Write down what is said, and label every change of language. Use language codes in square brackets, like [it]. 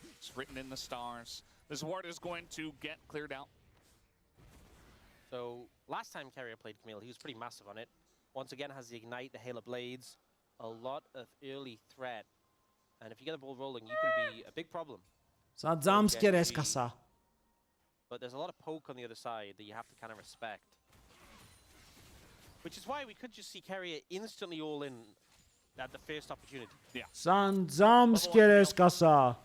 [en] It's written in the stars. This ward is going to get cleared out. So, last time Carrier played Camille, he was pretty massive on it. Once again, has the Ignite, the Hail of Blades, a lot of early threat. And if you get the ball rolling, you can be a big problem. [el] Σαν jumpscare έσκασα. [en] But there's a lot of poke on the other side that you have to kind of respect. Which is why we could just see Carrier instantly all in at the first opportunity. Yeah. [el] Σαν jumpscare έσκασα.